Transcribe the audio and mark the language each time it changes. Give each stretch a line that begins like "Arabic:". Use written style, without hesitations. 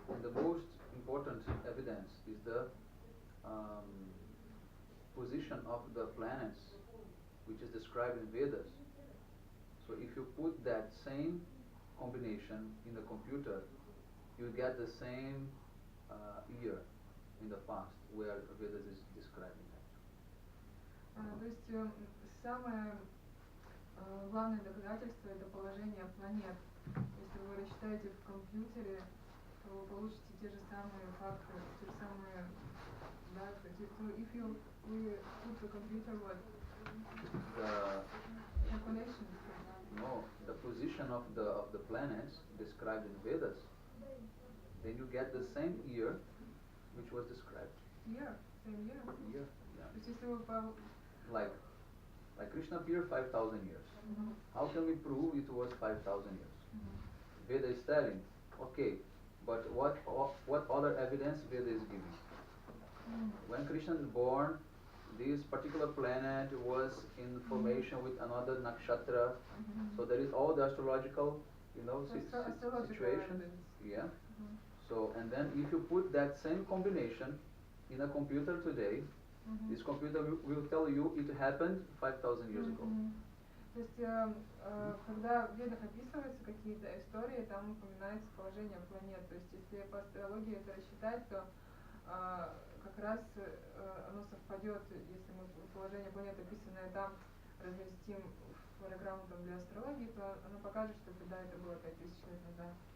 English: And the most important evidence is the position of the planets which is described in Vedas. So if you put that same combination in the computer, you get the same year in the past where Vedas is describing that.
Russian: То есть самое главное доказательство это положение планет. Если вы рассчитаете в компьютере, то вы получите те же самые факты, те же самые даты.
English: So if you put the computer what? The Calculation. No, the position of the planets described in Vedas, then you get the same year which was described. Year, same year. Year, yeah.
Russian: То есть если вы по
English: Like Krishna appeared 5,000 years. How can we prove it was 5,000 years? Veda is telling, okay, but what other evidence Veda is giving? When Krishna is born, this particular planet was in formation with another nakshatra, so there is all the astrological, situations. Yeah. So, and then if you put that same combination in a computer today, this computer will tell you it happened 5,000 years ago.
Russian: То есть, когда в Ведах описываются какие-то истории, там упоминается положение планет. То есть, если по астрологии это рассчитать, то как раз оно совпадет, если мы положение планет, описанное там, разместим в программу там, для астрологии, то оно покажет, что да, это было 5000 лет назад.